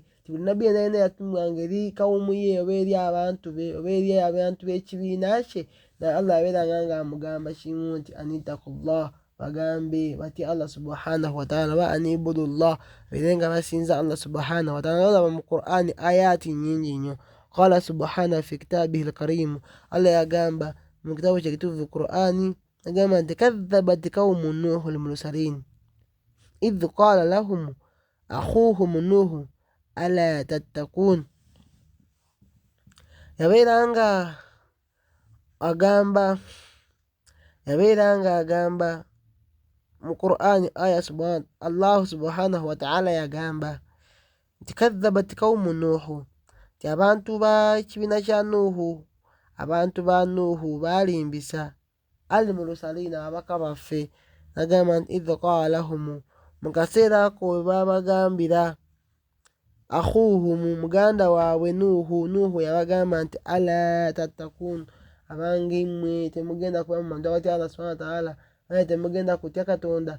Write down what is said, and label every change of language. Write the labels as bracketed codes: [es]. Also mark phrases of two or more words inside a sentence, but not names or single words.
[lg] Buli nabbi yenna yenna yatumwanga eri kawumu ye oba eri abantu be oba eri abantu b'ekibiina kye, naye Allah yabeeranga nga amugamba kimu nti anittakullah, bagambe bati Allah [ar] subhanahu wa ta'ala, wa anibudullah, [lg] babeere nga basinza Allah [ar] subhanahu wa ta'ala. [lg] Olaba mu Qur'ani ayati nyingi nnyo. [ar] قال سبحانه في كتابه الكريم, [lg] Allah yagamba mu kitabu kye kitukuvu Qur'ani, yagamba nti [ar] كذبت قوم نوح المرسلين إذ قال لهم أخوهم نوح ألا تتقون. [lg] yabeera nga agamba mu Qur'ani aya Allah [ar] subhanahu wa ta'ala [lg] yagamba nti [ar] kadhabat qawmu nuhu, [lg] nti abantu ba kibiina kya Nuhu, abantu ba Nuhu baalimbisa al-mursalina, ababaka baffe. Nagamba nti [ar] idh qala lahum, [lg] mu kaseera ako we babagambira akhuhum, muganda waabwe Nuhu yabagamba nti [ar] ala tattakun, [lg] abange mmwe temugenda kuba mu bantu abatya Allah [ar] subhanahu wa ta'ala, [lg] temugenda kutya Katonda.